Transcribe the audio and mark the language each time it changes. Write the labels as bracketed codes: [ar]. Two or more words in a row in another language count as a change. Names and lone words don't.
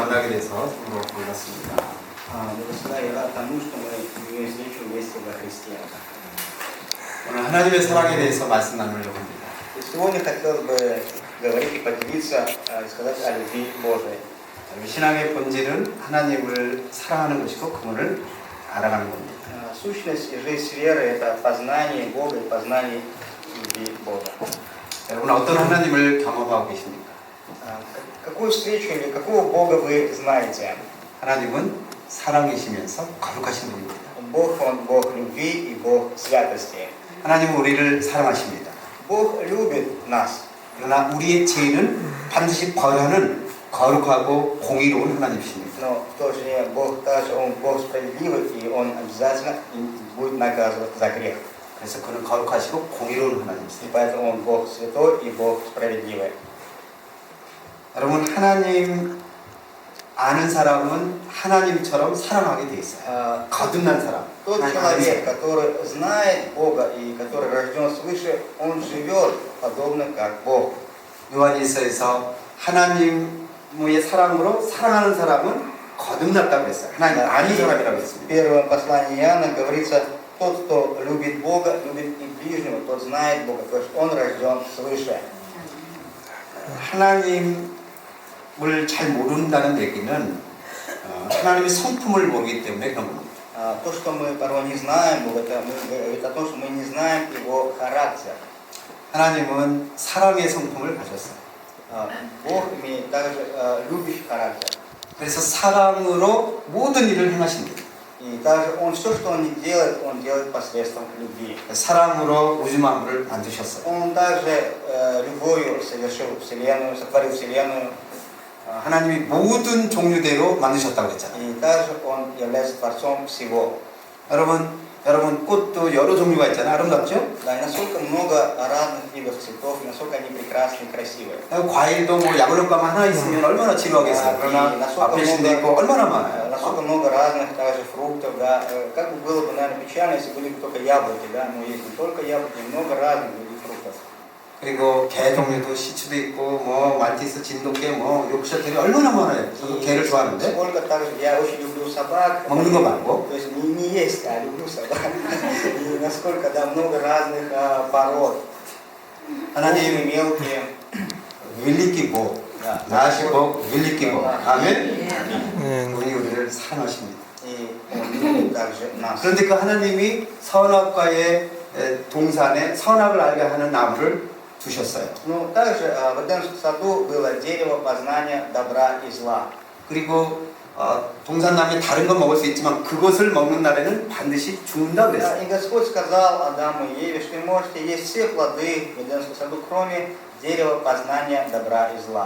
[ko] 만나게 돼서 참으로 반갑습니다. [ru] Благослови рад тому, что мы имеем встречу вместе во Христе. [ko] 오늘 하나님의 사랑에 대해서 말씀 나누려고 합니다. [ru] И сегодня хотел бы говорить и поделиться, сказать о любви Божией. [ko] 우리 신앙의 본질은 하나님을 사랑하는 것이고 그분을 알아가는 겁니다. [ru] Сущность и жизнь веры – это познание Бога и познание любви Бога. [ko] 여러분 어떤 하나님을 경험하고 계십니까? [ru] Какую встречу или какого Бога вы знаете? [ko] 하나님은 사랑이시면서 거룩하신 분입니다. [ru] Бог, Он Бог любви и Бог святости. [ko] 하나님은 우리를 사랑하십니다. [ru] Бог любит нас. [ko] 그러나 우리의 죄는 반드시 벌하는 거룩하고 공의로운 하나님이십니다. [ru] Но в то же время Бог также, Он Бог справедливый, и Он обязательно будет наказывать за грех. [ko] 그래서 그는 거룩하시고 공의로운 [ru] И [ko] 하나님이십니다. [ru] поэтому Он Бог святой и Бог справедливый. [ko] 여러분 하나님 아는 사람은 하나님처럼 사랑하게 돼 있어요. 거듭난 사람. [ru] Тот человек, который знает Бога и который рожден свыше, он живет подобно как Бог. [ko] 요한일서에서 하나님의 사랑으로 사랑하는 사람은 거듭났다고 했어요. 하나님 아는 사람이라고 [ru] В [ko] 했습니다. [ru] первом послании Иоанна говорится, тот, кто любит Бога, любит и ближнего, тот знает Бога, то есть он рожден свыше. [ko] 하나님을 잘 모른다는 얘기는 하나님의 성품을 모르기 때문에 그런 겁니다. [ru] То, что мы порой не знаем Бога, это то, что мы не знаем Его характер. [ko] 하나님은 사랑의 성품을 가졌어요. [ru] Бог имеет также любящий характер. [ko] 그래서 사랑으로 모든 일을 행하십니다. [ru] И также Он все, что Он не делает, Он делает посредством любви. [ko] 사랑으로 우주 만물을 만드셨어요. [ru] Он также любовью совершил Вселенную, сотворил Вселенную. [ko] 하나님이 모든 종류대로 만드셨다고 그랬잖아요. [ru] И также Он является Творцом всего. [ko] 여러분 꽃도 여러 종류가 있잖아요. 아름답죠? [ru] Да, и насколько много разных видов цветов, и насколько они прекрасны и красивы. [ko] 과일도 뭐 야구르감 하나 있으면 얼마나 지루하겠어요. 그러나 아플신도 있고 얼마나 많아요. [ru] Насколько много разных также фруктов, да. Как бы было бы, наверное, печально, если были бы только яблоки, да. Но есть не только яблоки, много разных видов фруктов. [ko] 그리고 개 종류도 시추도 있고 뭐 말티스, 진돗개, 뭐 요크셔테리 얼마나 많아요. 저도 개를 좋아하는데 [ru] Сколько также я очень люблю собак. [ko] 먹는 거 말고. [ru] То есть не есть, а люблю собак. И насколько, да, много разных пород. [ko] 하나님 [ru] мелкие. 윌리끼고 나시고 윌리끼고 아멘. [ko] 그분이 우리를 사랑하십니다. [ru] И Он любит также нас. [ko] 그런데 그 하나님이 선악과의 동산에 선악을 알게 하는 나무를 두셨어요. [ru] Ну, также в Эдемском саду было дерево познания добра и зла. [ko] 그리고 동산나무에 다른 건 먹을 수 있지만 그것을 먹는 날에는 반드시 죽는다 그랬어요. [ru] И Господь сказал Адаму и Еве, что вы можете есть все плоды в Эдемском саду, кроме дерева познания добра и зла.